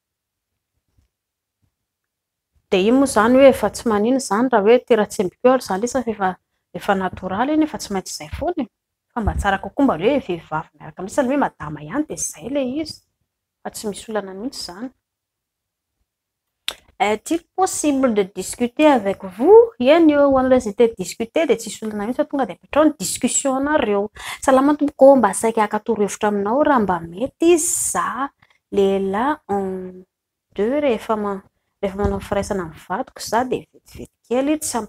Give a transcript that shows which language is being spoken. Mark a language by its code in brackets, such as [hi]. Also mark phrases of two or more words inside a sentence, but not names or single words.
[mg] De iny moa zany hoe efa tsy manino zany raha hoe tera-tsemboka zany lisa efa natoraly iny efa tsy maintsy izay foana fa mba tsara kokoa mba hoe vehivavy miaraka misy hoe madama ihany de zay le izy fa tsy misy olana mihitsy zany. [fr] Est-il possible de discuter avec vous? [mg] Eny eo hoan'ilay izay te discuter de tsisy olana mihitsy fa tonga de apetrao ny discussion anareo. Salama tompoko mba saika haka toro-hevitra aminao raha mba mety za lehilahy [fr] en deux [mg] rehefa manao firaisana amin'ny vadiko za de vetivety kely tsy ampy